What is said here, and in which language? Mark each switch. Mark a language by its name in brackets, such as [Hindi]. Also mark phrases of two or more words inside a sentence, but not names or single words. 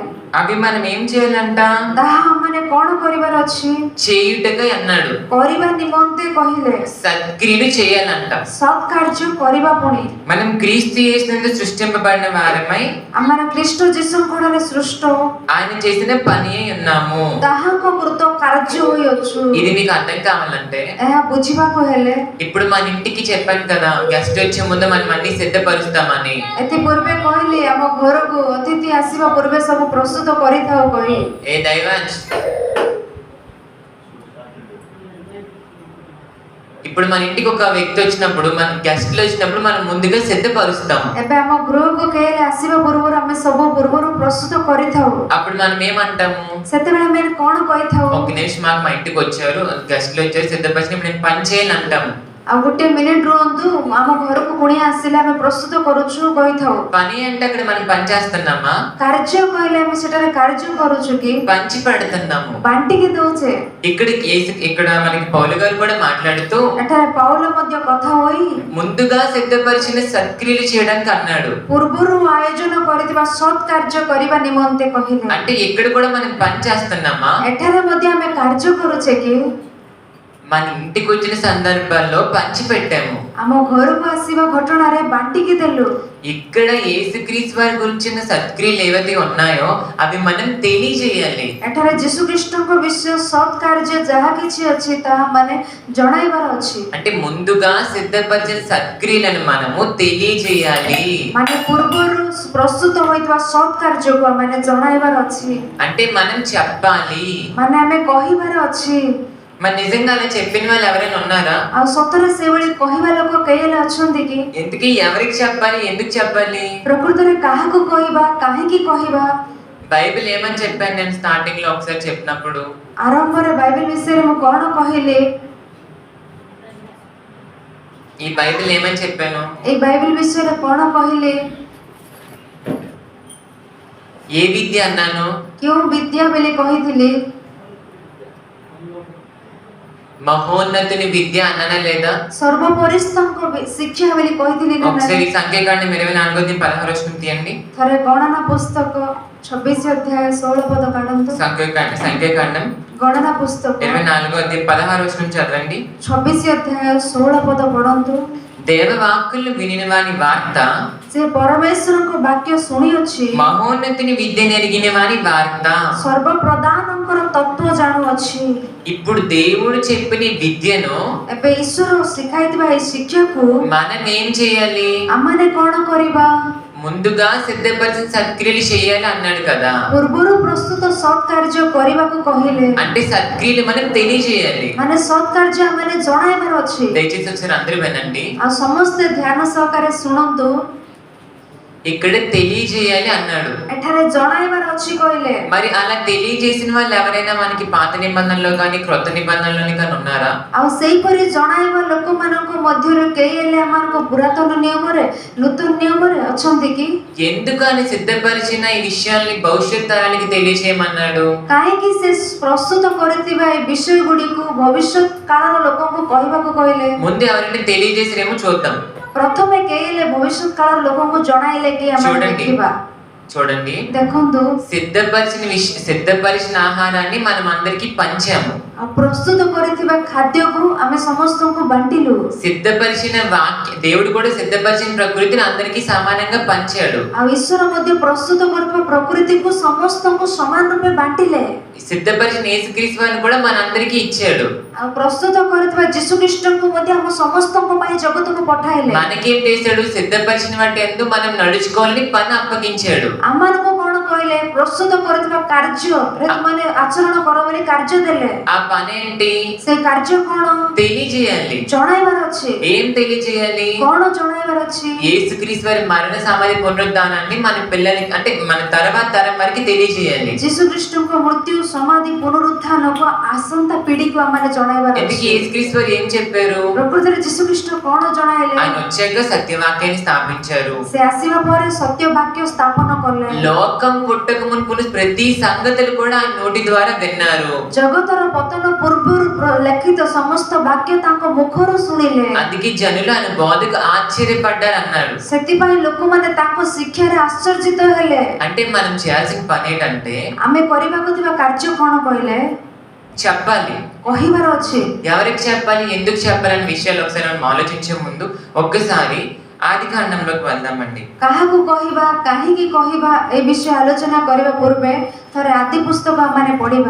[Telugu] అవి మనం ఏం చేయాలంట? [Odia] ତାହା ଆମମାନେ କଣ କରିବାର ଅଛି? [Telugu] చేయుటకై అన్నాడు. [Odia] କରିବା ନିମନ୍ତେ କହିଲେ [Telugu] సత్క్రియలు చేయాలంట. [Odia] ସତ୍ କାର୍ଯ୍ୟ କରିବା ପୁଣି [Telugu] మనం క్రీస్తు యేసునందు సృష్టింపబడిన వారమై [Odia] ଆମମାନେ ଖ୍ରୀଷ୍ଟ ଯୀଶୁଙ୍କ ଠାରେ ସୃଷ୍ଟ [Telugu] ఆయన చేసిన పని అయి ఉన్నాము. [Odia] ତାହାଙ୍କ କୃତ କାର୍ଯ୍ୟ ହୋଇଅଛୁ। [Telugu] ఇది మీకు అర్థం కావాలంటే [Odia] ଏହା ବୁଝିବାକୁ ହେଲେ [Telugu] ఇప్పుడు మన ఇంటికి చెప్పాను కదా, గెస్ట్ వచ్చే ముందు మనం అన్ని సిద్ధపరుస్తామని. [Odia] ଏଥିପୂର୍ବେ କହିଲି ଆମ ଘରକୁ ଅତିଥି ଆସିବା ପୂର୍ବେ ସବୁ ପ୍ରସ୍ତୁତ କରିଥାଉ କହି। [Telugu] ఏ దైవాంశ్, ఇప్పుడు మన ఇంటికి ఒక వ్యక్తి వచ్చినప్పుడు, మన గెస్ట్లు వచ్చినప్పుడు మనం ముందుగా సిద్ధపరుస్తాం. [Odia] ଏବେ ଆମ ଗୃହକୁ କେହି ଆସିବା ପୂର୍ବରୁ ଆମେ ସବୁ ପୂର୍ବରୁ ପ୍ରସ୍ତୁତ କରିଥାଉ। [Telugu] అప్పుడు మనం ఏమంటాము? [Odia] ସେତେବେଳେ ଆମେ କଣ କହିଥାଉ? [Telugu] ఒక నిమిషం మాకు మా ఇంటికి వచ్చారు, గెస్ట్లు వచ్చారు, సిద్ధపరిచినప్పుడు నేను పని చేయాలి అంటాము. [Odia] ଆଉ ଗୋଟେ ମିନିଟ ରୁହନ୍ତୁ, ଆମ ଘରକୁ କୁଣିଆ ଆସିଲେ ଆମେ ପ୍ରସ୍ତୁତ କରୁଛୁ କହିଥାଉ। [Telugu] పని అంటే అక్కడ మనం పని చేస్తున్నామా? [Odia] କାର୍ଯ୍ୟ କହିଲେ ଆମେ ସେଠାରେ କାର୍ଯ୍ୟ କରୁଛୁ କି [Telugu] పంచి పెడుతున్నాము, [Odia] ବାଣ୍ଟିକି ଦଉଛେ? [Telugu] ఇక్కడ మనకి పౌలు గారు కూడా మాట్లాడుతూ [Odia] ଏଠାରେ ପାଉଲ ମଧ୍ୟ କଥା ହୋଇ [Telugu] ముందుగా సిద్ధపరిచిన సత్క్రియలు చేయడానికి అన్నాడు. [Odia] ପୂର୍ବରୁ ଆୟୋଜନ କରିଥିବା ସତ୍ କାର୍ଯ୍ୟ କରିବା ନିମନ୍ତେ କହିଲେ। [Telugu] అంటే ఇక్కడ కూడా మనం పని చేస్తున్నామా? [Odia] ଏଠାରେ ମଧ୍ୟ ଆମେ କାର୍ଯ୍ୟ କରୁଛେ କି? [Telugu] మన ఇంటికి వచ్చిన సందర్భాల్లో పంచి పెట్టాము, [Odia] ଆମ ଘରକୁ ଆସିବା ଘଟଣାରେ ବାଣ୍ଟିକି ଦେଲୁ। [Telugu] ఇక్కడ యేసుక్రీస్తు వారి గురించిన సత్క్రియలు ఏవైతే ఉన్నాయో అవి మనం తెలియజేయాలి। [Odia] ଏଠାରେ ଯୀଶୁଖ୍ରୀଷ୍ଟଙ୍କ ବିଷୟ ସତ୍ କାର୍ଯ୍ୟ ଯାହା କିଛି ଅଛି ତାହା ମାନେ ଜଣାଇବାର ଅଛି। [Telugu] అంటే ముందుగా సిద్ధపరిచిన సత్క్రియలను మనము తెలియజేయాలి। [Odia] ମାନେ ପୂର୍ବରୁ ପ୍ରସ୍ତୁତ ହୋଇଥିବା ସତ୍ କାର୍ଯ୍ୟକୁ ଆମେ ଜଣାଇବାର ଅଛି। [Telugu] అంటే మనం చెప్పాలి। [Odia] ମାନେ ଆମେ କହିବାର ଅଛି। [Telugu] మరి నిజంగా అలా చెప్పిన వాళ్ళు ఎవరైనా ఉన్నారా? [Odia] ଆଉ ସତରେ ସେଇଭଳି କହିବା ଲୋକ କେହି ହେଲେ ଅଛନ୍ତି କି? [Telugu] ఎందుకు ఎవరికి చెప్పాలి, ఎందుకు చెప్పాలి? [Odia] ପ୍ରକୃତରେ କାହାକୁ କହିବା, କାହିଁକି କହିବା? [Telugu] బైబిల్ ఏమని చెప్పాను నేను స్టార్టింగ్ లో ఒకసారి చెప్పినప్పుడు? [Odia] ଆରମ୍ଭରେ ବାଇବେଲ ବିଷୟରେ ମୁଁ କଣ କହିଲି? [Telugu] ఈ బైబిల్ ఏమని చెప్పాను? [Odia] ଏଇ ବାଇବେଲ ବିଷୟରେ କଣ କହିଲି? [Telugu] ఏ విద్య అన్నాను? [Odia] କେଉଁ ବିଦ୍ୟା ବୋଲି କହିଥିଲି? [Telugu] మహోన్నతుని విద్య అన్నానా లేదా? [Odia] ସର୍ବପରିସ୍ତଙ୍କ ଶିକ୍ଷା ବୋଲି କହିଥିଲି ନା? [Telugu] ఒకసారి సంఖ్యాకాండం 24:16 తీయండి. [Odia] ଥରେ ଗଣନା ପୁସ୍ତକ 26 ଅଧ୍ୟାୟ 16 ପଦ କାଢନ୍ତୁ। [Telugu] సంఖ్యాకాండం [Odia] ଗଣନା ପୁସ୍ତକ [Telugu] 24:16 చదవండి. [Odia] 26 ଅଧ୍ୟାୟ 16 ପଦ ପଢନ୍ତୁ। [Telugu] దేవవాక్కులను వినిన వాని వార్త, [Odia] ସେ ପରମେଶ୍ୱରଙ୍କ ବାକ୍ୟ ଶୁଣିଅଛି। [Telugu] మహోన్నతుని విద్యను ఎరిగిన వాని వార్త, [Odia] ସର୍ବପ୍ରଧାନଙ୍କର ତତ୍ତ୍ୱ ଜାଣୁଅଛି। [Telugu] ఇప్పుడు దేవుడు చెప్పిన విద్యను, [Odia] ଏବେ ଈଶ୍ୱର ଶିଖାଇଥିବା ଏହି ଶିକ୍ଷାକୁ [Telugu] మనం ఏం చేయాలి? [Odia] ଆମମାନେ କଣ କରିବା? [Telugu] ముందుగా సిద్ధపరిచిన సత్క్రియలు చేయాలి అన్నాడు కదా. [Odia] ପୂର୍ବରୁ ପ୍ରସ୍ତୁତ ସତ୍ କାର୍ଯ୍ୟ କରିବାକୁ କହିଲେ। [Telugu] అంటే సత్క్రియలు మనం తెలియజేయాలి, [Odia] ମାନେ ସତ୍ କାର୍ଯ୍ୟ ଆମମାନେ ଜଣାଇବାର ଅଛି। [Telugu] దయచేసి ఒకసారి అందరూ వినండి. [Odia] ଆଉ ସମସ୍ତେ ଧ୍ୟାନ ସହକାରେ ଶୁଣନ୍ତୁ। [Telugu] ఇక్కడ తెలియజేయాలి అన్నాడు. [Odia] ଏଠାରେ ଜଣାଇବାର ଅଛି କହିଲେ। [Telugu] మరి అలా తెలియజేసిన వాళ్ళు ఎవరైనా మనకి పాత నిబంధనలో కానీ క్రొత్త నిబంధనలోని కానీ ఉన్నారా? [Odia] ଆଉ ସେହିପରି ଜଣାଇବା ଲୋକମାନଙ୍କ ମଧ୍ୟରୁ କେହି ହେଲେ ଆମମାନଙ୍କ ପୁରାତନ ନିୟମରେ ନୂତନ ନିୟମରେ ଅଛନ୍ତି କି? [Telugu] ఎందుకు అని సిద్ధపరిచిన ఈ విషయాల్ని భవిష్యత్ తరానికి తెలియజేయమన్నాడు? [Odia] କାହିଁକି ସେ ପ୍ରସ୍ତୁତ କରିଥିବା ଏ ବିଷୟ ଗୁଡ଼ିକୁ ଭବିଷ୍ୟତ କାଳର ଲୋକଙ୍କୁ କହିବାକୁ କହିଲେ? [Telugu] ముందు ఎవరైనా తెలియజేసిరేమో చూద్దాం. [Odia] ପ୍ରଥମେ କେହି ହେଲେ ଭବିଷ୍ୟତ କାଳର ଲୋକଙ୍କୁ ଜଣାଇଲେ କି ଆମେ [Telugu] చూడండి. [Odia] ଦେଖିବା। [Telugu] చూడండి, [Odia] ଦେଖନ୍ତୁ, [Telugu] సిద్ధపరిచిన ఆహారాన్ని మనం అందరికి పంచాము. [Odia] ଆଉ ପ୍ରସ୍ତୁତ କରିଥିବା ଖାଦ୍ୟକୁ ଆମେ ସମସ୍ତଙ୍କୁ ବାଣ୍ଟିଲୁ। [Telugu] సిద్ధపరిచిన దేవుడు కూడా సిద్ధపరిచిన ప్రకృతిని అందరికీ సమానంగా పంచాడు. [Odia] ଆଉ ଈଶ୍ୱର ମଧ୍ୟ ପ୍ରସ୍ତୁତ କରିଥିବା ପ୍ରକୃତିକୁ ସମସ୍ତଙ୍କୁ ସମାନ ରୂପେ ବାଣ୍ଟିଲେ। [Telugu] సిద్ధపరిచిన యేసుక్రీస్తు వారిని కూడా మనందరికీ ఇచ్చాడు. [Odia] ଆଉ ପ୍ରସ୍ତୁତ କରିଥିବା ଯୀଶୁଖ୍ରୀଷ୍ଟଙ୍କୁ ମଧ୍ୟ ଆମ ସମସ୍ତଙ୍କ ପାଇଁ ଜଗତକୁ ପଠାଇଲେ। [Telugu] మనకేం చేశాడు? సిద్ధపరిచిన వాటి యందు మనం నడుచుకోవాలని పని అప్పగించాడు. [Odia] ଆମମାନଙ୍କୁ କଣ କହିଲେ? ପ୍ରସ୍ତୁତ କରିଥିବା କାର୍ଯ୍ୟରେ ତୁମେ ଆଚରଣ କର ବୋଲି କାର୍ଯ୍ୟ ଦେଲେ। [Telugu] ఆ పని ఏంటి? [Odia] ସେ କାର୍ଯ୍ୟ କଣ? [Telugu] తెలియజేయాలి. [Odia] ଜଣାଇବାର ଅଛି। [Telugu] ఏం తెలియజేయాలి? [Odia] କଣ ଜଣାଇବାର ଅଛି? [Telugu] యేసుక్రీస్తు వారి మరణ సమాధి పునరుద్ధానాన్ని మన పిల్లలకి అంటే మన తర్వాత తరం వరకు తెలియజేయాలి. [Odia] ଯୀଶୁଖ୍ରୀଷ୍ଟଙ୍କ ମୃତ୍ୟୁ ସମାଧି ପୁନରୁତ୍ଥାନକୁ ଆସନ୍ତା ପିଢିକୁ ଆମେ ଜଣାଇବାର [Telugu] ఎందుకు? [Odia] ଅଛି। [Telugu] యేసుక్రీస్తు వారు ఏం చెప్పారు? [Odia] ପ୍ରକୃତରେ ଯୀଶୁଖ୍ରୀଷ୍ଟ କଣ ଜଣାଇଲେ? [Telugu] ఆయన వచ్చాక సత్యవాక్యాన్ని స్థాపించారు. [Odia] ସେ ଆସିବା ପରେ ସତ୍ୟ ବାକ୍ୟ ସ୍ଥାପନ କଲେ। [Telugu] లోకం పుట్టక మునుపున ప్రతి సంగతులు కూడా ఆయన నోటి ద్వారా విన్నారు. [Odia] ଜଗତର ପତନ ପୂର୍ବରୁ ଲିଖିତ ସମସ୍ତ ବାକ୍ୟ ତାଙ୍କ ମୁଖରୁ ଶୁଣିଲେ। [Telugu] అందుకే జనులు ఆయన బోధకు ఆశ్చర్యపడ్డారు అన్నాడు. [Odia] ସେଥିପାଇଁ ଲୋକମାନେ ତାଙ୍କ ଶିକ୍ଷାରେ ଆଶ୍ଚର୍ଯ୍ୟିତ ହେଲେ। [Telugu] అంటే మనం చేయాల్సిన పని ఏంటంటే [Odia] ଆମେ କରିବାକୁ ଥିବା କାର୍ଯ୍ୟ କଣ କହିଲେ? [Telugu] చెప్పాలి. [Odia] କହିବାର ଅଛି। [Telugu] ఎవరికి చెప్పాలి, ఎందుకు చెప్పాలనే విషయాలు ఒకసారి మనం ఆలోచించే ముందు ఒక్కసారి ఆదికాండంలోకి వెళ్దామండి. [Odia] କାହାକୁ କହିବା, କାହିଁକି କହିବା ଏ ବିଷୟ ଆଲୋଚନା କରିବା ପୂର୍ବେ ଥରେ ଆଦି ପୁସ୍ତକ ଆମେ ପଢିବା।